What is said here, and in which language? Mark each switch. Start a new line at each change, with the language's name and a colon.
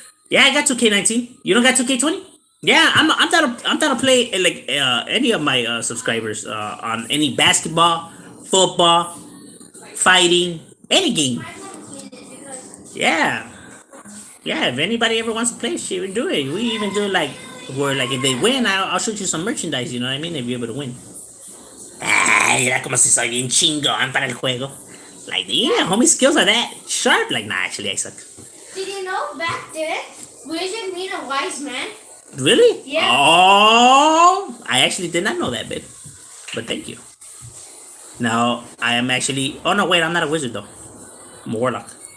English: Yeah, I got 2K19. You don't got 2K20? Yeah, I'm down to play like any of my subscribers on any basketball, football, fighting, any game. Yeah, yeah. If anybody ever wants to play, shit, we do it. We even do like where like if they win, I'll shoot you some merchandise. You know what I mean? If you're able to win.
Spanish: Ay, era como si soy bien chingón para el juego.
English: Like, yeah, homie skills are that sharp. Like, nah, actually, I suck. Did you know back then, wizard mean a wise man? Really? Yeah. Oh, I actually did not know that bit. But thank you. Now, I am actually... Oh, no, wait, I'm not a wizard, though. I'm a warlock.